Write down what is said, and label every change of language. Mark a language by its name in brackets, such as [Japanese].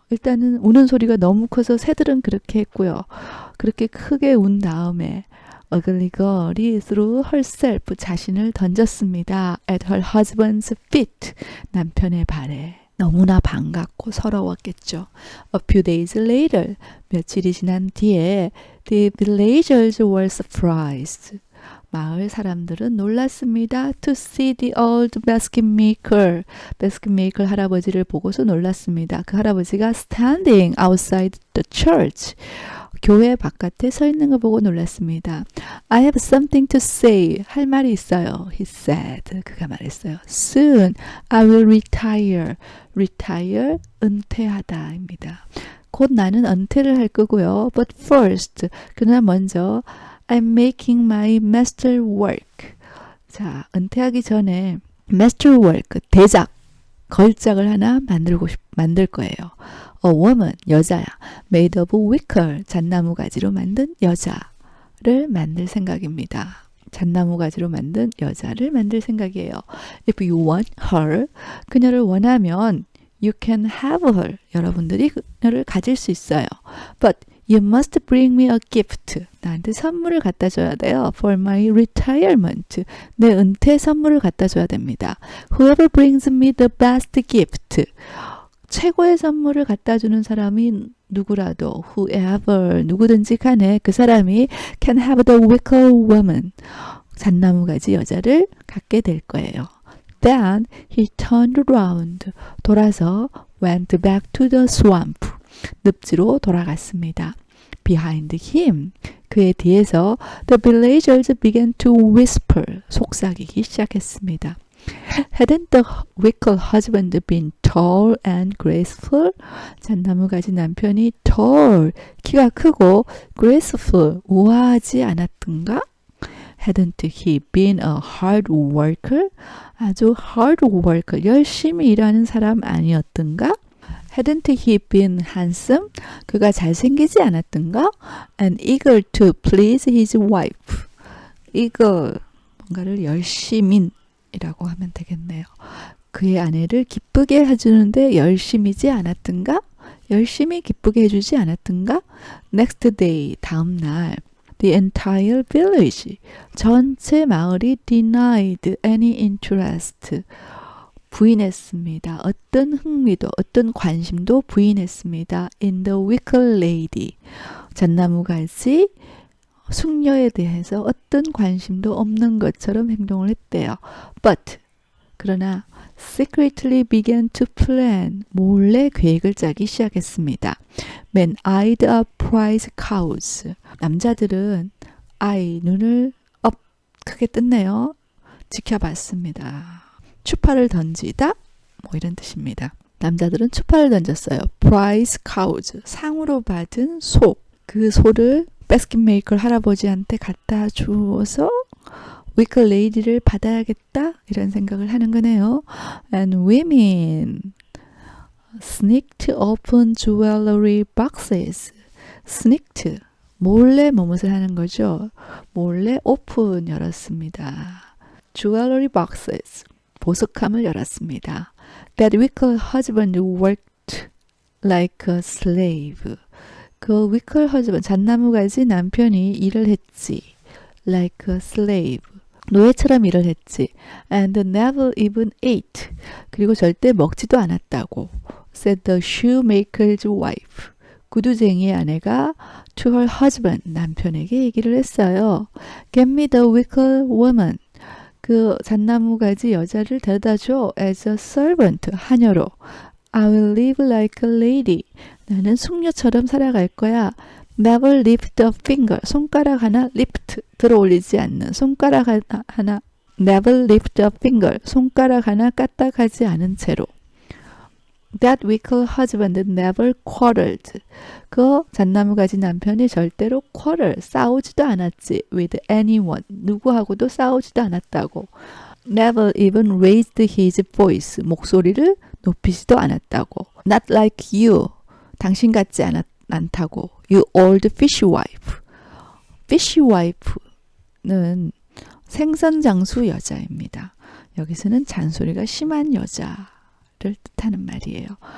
[Korean] 일단은 우는 소리가 너무 커서 새들은 그렇게 했고요. 그렇게 크게 운 다음에 ugly girl이 [English] threw herself [Korean] 자신을 던졌습니다. [English] At her husband's feet. [Korean] 남편의 발에. 너무나 반갑고 서러웠겠죠. [English] A few days later, [Korean] 며칠이 지난 뒤에 [English] the villagers were surprised. [Korean] 마을 사람들은 놀랐습니다. [English] To see the old basket maker. [Korean] basket maker 할아버지를 보고서 놀랐습니다. 그 할아버지가 [English] standing outside the church. [Korean] 교회 바깥에 서 있는 거 보고 놀랐습니다. [English] I have something to say. [Korean] 할 말이 있어요. [English] He said. [Korean] 그가 말했어요. [English] Soon I will retire. [Korean] retire, 은퇴하다입니다. 곧 나는 은퇴를 할 거고요. [English] But first, [Korean] 그러나 먼저 [English] I'm making my master work. [Korean] 자, 은퇴하기 전에 master work, 대작, 걸작을 하나 만들 거예요. [English] A woman, [Korean] 여자야. [English] Made of wicker, [Korean] 잣나무 가지로 만든 여자를 만들 생각입니다. 잣나무 가지로 만든 여자를 만들 생각이에요. [English] If you want her, [Korean] 그녀를 원하면 [English] you can have her. [Korean] 여러분들이 그녀를 가질 수 있어요. [English] But you must bring me a gift. [Korean] 나한테 선물을 갖다 줘야 돼요. [English] For my retirement. [Korean] 내 은퇴 선물을 갖다 줘야 됩니다. [English] Whoever brings me the best gift. [Korean] 최고의 선물을 갖다 주는 사람이 누구라도 whoever 누구든지 간에 그 사람이 [English] can have the wicker woman. [Korean] 잣나무 가지 여자를 갖게 될 거예요. [English] Then he turned around. [Korean] 돌아서 [English] went back to the swamp. [Korean] 늪지로 돌아갔습니다. [English] Behind him. [Korean] 그의 뒤에서 [English] the villagers began to whisper. [Korean] 속삭이기 시작했습니다. [English] Hadn't the wicked husband been tall and graceful? [Korean] 잣나무 가지 남편이 tall, 키가 크고 graceful, 우아하지 않았던가? [English] Hadn't he been a hard worker? [Korean] 아주 hard worker, 열심히 일하는 사람 아니었던가? [English] Hadn't he been handsome? [Korean] 그가 잘생기지 않았던가? [English] And eager to please his wife. [Korean] eager, 뭔가를 열심히 이라고 하면 되겠네요. 그의 아내를 기쁘게 해주는데 열심이지 않았던가? 열심히 기쁘게 해주지 않았던가? [English] Next day, [Korean] 다음 날 [English] The entire village, [Korean] 전체 마을이 [English] denied any interest, [Korean] 부인했습니다. 어떤 흥미도, 어떤 관심도 부인했습니다. [English] In the wicked lady, [Korean] 잣나무가지 숙녀에 대해서 어떤 관심도 없는 것처럼 행동을 했대요. [English] But, [Korean] 그러나 [English] secretly began to plan, [Korean] 몰래 계획을 짜기 시작했습니다. [English] Men eyed up prize cows. [Korean] 남자들은 눈을 크게 떴네요. 지켜봤습니다. 추파를 던지다, 뭐 이런 뜻입니다. 남자들은 추파를 던졌어요. prize cows, 상으로 받은 소. 그 소를 basket maker 할아버지한테 갖다 주어서 wicked lady를 받아야겠다 이런 생각을 하는 거네요. [English] And women sneaked open jewelry boxes. [Korean] sneaked, 몰래 무엇을 하는 거죠? 몰래 오픈 열었습니다. jewelry boxes, 보석함을 열었습니다. [English] That wicked husband worked like a slave. 그 [Korean] 그 wicked husband, 잣나무가지 남편이 일을 했지. [English] Like a slave. [Korean] 노예처럼 일을 했지. [English] And never even ate. [Korean] 그리고 절대 먹지도 않았다고. [English] Said the shoemaker's wife. [Korean] 구두쟁이의 아내가 [English] to her husband, [Korean] 남편에게 얘기를 했어요. [English] Get me the wicked woman. [Korean] 그 잣나무가지 여자를 데려다줘. [English] As a servant, [Korean] 하녀로. [English] I will live like a lady. [Korean] 나는 숙녀처럼 살아갈 거야. [English] Never lift a finger. [Korean] 손가락 하나 lift, 들어 올리지 않는. 손가락 하나 [English] never lift a finger. [Korean] 손가락 하나 까딱하지 않은 채로. [English] That wicked husband never quarreled. [Korean] 그 잣나무가지 남편이 절대로 quarrel, 싸우지도 않았지. [English] With anyone. [Korean] 누구하고도 싸우지도 않았다고. [English] Never even raised his voice. [Korean] 목소리를 높이지도 않았다고. [English] Not like you. [Korean] 당신 같지 않다고. [English] You old fish wife. [Korean] fish wife는 생선장수 여자입니다. 여기서는 잔소리가 심한 여자를 뜻하는 말이에요.